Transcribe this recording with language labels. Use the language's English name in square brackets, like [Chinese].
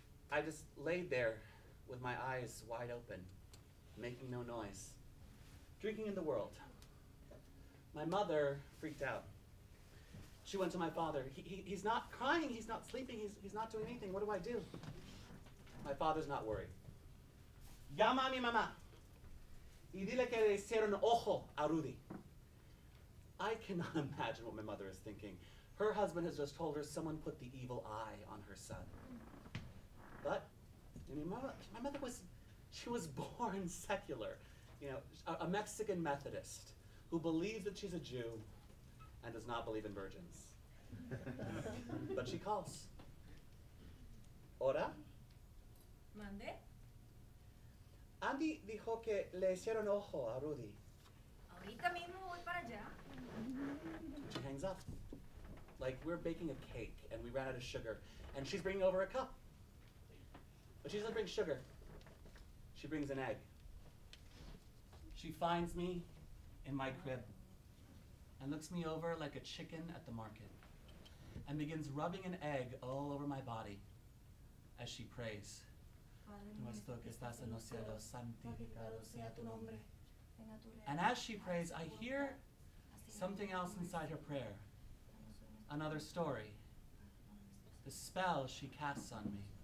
[English] I just laid there with my eyes wide open, making no noise, drinking in the world. My mother freaked out. She went to my father. He's not crying, he's not sleeping, he's not doing anything. What do I do? My father's not worried. [Spanish] Llama a mi mamá y dile que le hicieron ojo a Rudy. [English] I cannot imagine what my mother is thinking. Her husband has just told her someone put the evil eye on her son. But my mother was born secular, a Mexican Methodist who believes that she's a Jew and does not believe in virgins. But she calls. Ora? [Spanish] Mande. Andy dijo que le hicieron ojo a Rudy. Ahorita mismo voy para allá. [English] She hangs up. Like we're baking a cake and we ran out of sugar and she's bringing over a cup. But she doesn't bring sugar. She brings an egg. She finds me in my crib and looks me over like a chicken at the market and begins rubbing an egg all over my body as she prays. [Spanish] Nuestro que estás en los cielos, santificado sea tu nombre. [English] And as she prays, I hear something else inside her prayer. Another story. The spell she casts on me.